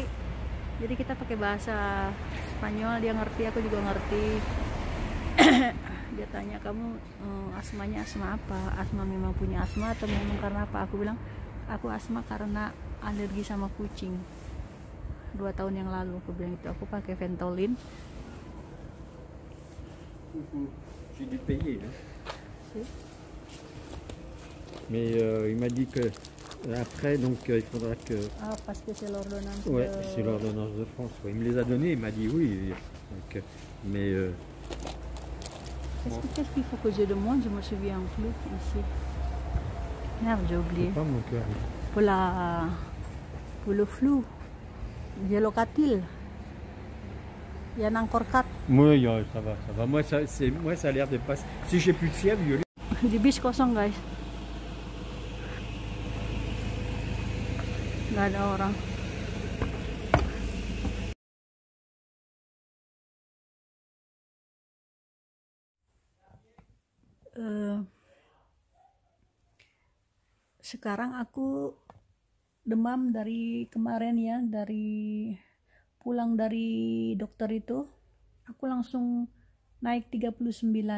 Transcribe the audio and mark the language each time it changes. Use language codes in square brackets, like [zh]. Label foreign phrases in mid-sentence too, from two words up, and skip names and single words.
[id] Jadi kita pakai bahasa Spanyol, dia ngerti, aku juga ngerti. Dia tanya, kamu asmanya asma apa? Asma memang punya asma atau memang karena apa? Aku bilang, aku asma karena alergi sama kucing. 2 tahun yang lalu aku bilang itu, aku pakai Ventolin. [fr] J'ai dû payer. Si. Mais il m'a dit que après, donc il faudra que. Ah, parce que c'est l'ordonnance. Ouais, c'est l'ordonnance de France. Ouais. Il me les a donnés, il m'a dit oui. Donc, mais. Qu'est-ce qu'il faut que je demande? Je me souviens plus ici. Merde, j'ai oublié. Pas mon cœur. Pour le flou. Gelocatil. Il y a encore 4. Oui, ça va. Moi, ça a l'air de passer. Si j'ai plus de fièvre, [id] Di bis kosong guys. Nggak ada orang. Sekarang aku demam dari kemarin ya, pulang dari dokter itu aku langsung naik 39.